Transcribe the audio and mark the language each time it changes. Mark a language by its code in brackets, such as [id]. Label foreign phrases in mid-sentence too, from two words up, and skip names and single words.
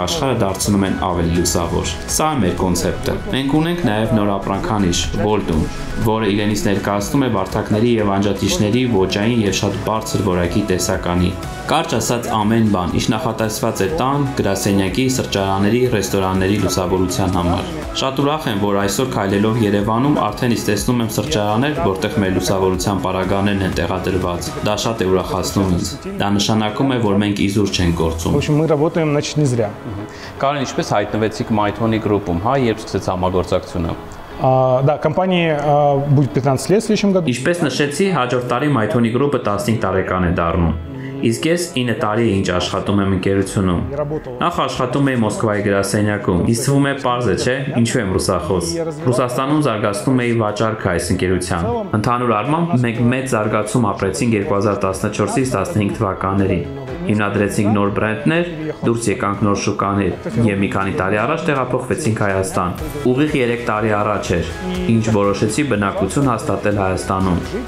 [hy] աշխարհը դարձնում են ավելի լուսավոր։ Սա է մեր կոնցեպտը։ Մենք ունենք նաեւ նոր ապրանքանիշ Voltun, որը իրենից ներկայացնում է վարդակների եւ անջատիչների ոճային եւ շատ բարձր որակի տեսականի։ Կարճ ասած ամեն բան, ինչ նախատեսված է տան, գրասենյակի, սրճարանների, ռեստորանների լուսավորության համար։ Շատ ուրախ եմ, որ այսօր քայլելով Երևանում արդեն իսկ տեսնում եմ սրճարաններ, որտեղ մեր լուսավորության պարագաներն են տեղադրված։ Դա շատ է ուրախացնում ինձ։ Դա նշանակում է, որ մենք իզուր չենք գործում։ [ru] В общем, мы работаем, значит, не зря. [hy] Կարեն, ինչպես հայտնվեցիք Mythony Group-ում, հա, երբ սկսեց համագործակցությունը։ [ru] Да, компании будет 15 лет в следующем году. [hy] Ինչպես նշեցի, հաջորդ տարի Mythony Group-ը 15 տարեկան է դառնում։ Իսկ ես 9 տարի է ինչ աշխատում եմ ընկերությունում։ Նախ աշխատում էի Մոսկվայի գրասենյակում։ Իսկ թվում է պարզ է, չէ՞, ինչու եմ ռուսախոս։ Ռուսաստանում զարգացնում էի վաճառքը այս ընկերության։ Ընդհանուր առմամբ մենք մեծ զարգացում ապրեցինք 2014-ից 15 թվականներին։ Հիմնադրեցինք նոր բրենդներ, դուրս եկանք նոր շուկաներ եւ մի քանի տարի առաջ տեղափոխվեցինք Հայաստան։ Ուղիղ 3 տարի առաջ էր, ինչ որոշեցի բնակություն հաստատել Հայաստանում։